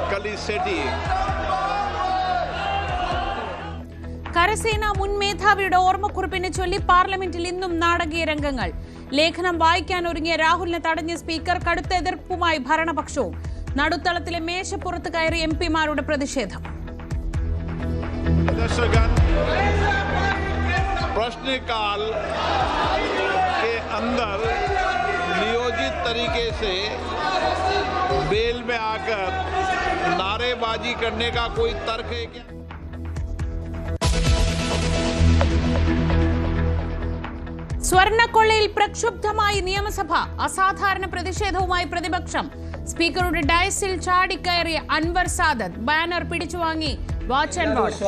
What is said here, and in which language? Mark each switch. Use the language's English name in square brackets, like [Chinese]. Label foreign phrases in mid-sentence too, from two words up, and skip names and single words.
[English] very steady. [Malayalam] കരസേന മുൻ മേധാവിയുടെ ഓർമ്മക്കുറിപ്പിനെ ചൊല്ലി പാർലമെന്റിൽ ഇന്നും നാടകീയ രംഗങ്ങൾ. ലേഖനം വായിക്കാൻ ഒരുങ്ങിയ രാഹുലിനെ തടഞ്ഞ സ്പീക്കർ കടുത്ത എതിർപ്പുമായി ഭരണപക്ഷവും. നടുത്തളത്തിലെ മേശപ്പുറത്ത് കയറി എംപിമാരുടെ പ്രതിഷേധം. [Hindi] प्रश्नकाल के अंदर नियोजित तरीके से बेल में आकर नारेबाजी करने का कोई तर्क है क्या? [Malayalam] സ്വർണ്ണക്കൊള്ളയിൽ പ്രക്ഷുബ്ധമായി നിയമസഭ. അസാധാരണ പ്രതിഷേധവുമായി പ്രതിപക്ഷം. സ്പീക്കറുടെ ഡയസിൽ ചാടിക്കയറിയ അൻവർ സാദത്ത് ബാനർ പിടിച്ചുവാങ്ങി [English] watch and watch.